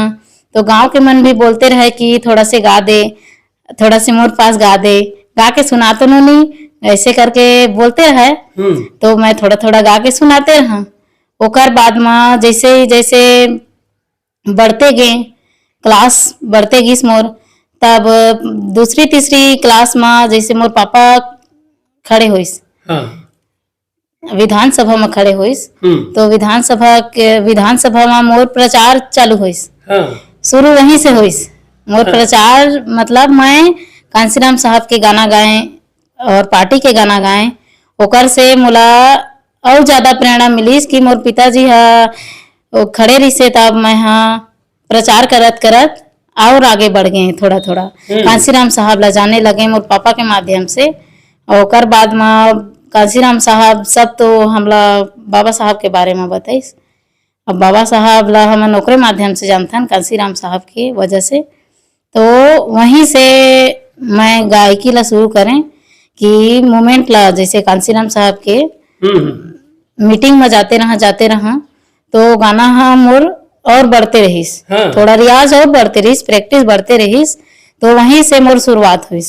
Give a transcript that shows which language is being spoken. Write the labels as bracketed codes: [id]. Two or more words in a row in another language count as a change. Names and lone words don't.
[hne] तो गांव के मन भी बोलते रहे कि थोड़ा से गा दे, थोड़ा से मोर पास गा दे, गा के सुना तो नहीं, ऐसे करके बोलते रहे। तो मैं थोड़ा थोड़ा गा के सुनाते रहा। ओकर बाद में जैसे जैसे बढ़ते गए, क्लास बढ़ते गईस मोर, तब दूसरी तीसरी क्लास में जैसे मोर पापा खड़े होइस विधानसभा में खड़े होइस। तो विधानसभा में मोर प्रचार चालू होइस। शुरू वहीं से होइस मोर प्रचार। मतलब मैं कांसीराम साहब के गाना गाए और पार्टी के गाना गाए। ओकर से मोला और ज्यादा प्रेरणा मिलीस कि मोर पिताजी खड़े रही से तब मैं प्रचार करत करत और आगे बढ़ गए थोड़ा थोड़ा। कांसीराम साहब ला जाने लगे मोर पापा के माध्यम से। और ओकर बाद में कांसीराम साहब सब तो हमला बाबा साहब के बारे में बताइस। अब बाबा साहब ला हम ओकरे माध्यम से जानथन कांसीराम साहब की वजह से। तो वहीं से मैं गायकी ला शुरू करें कि मोमेंट ला जैसे कांसीराम साहब के मीटिंग में जाते रहा तो गाना मोर और बढ़ते रहीस। थोड़ा रियाज और बढ़ते रहीस, प्रैक्टिस बढ़ते रहीस। तो वहीं से मोर शुरुआत हुई।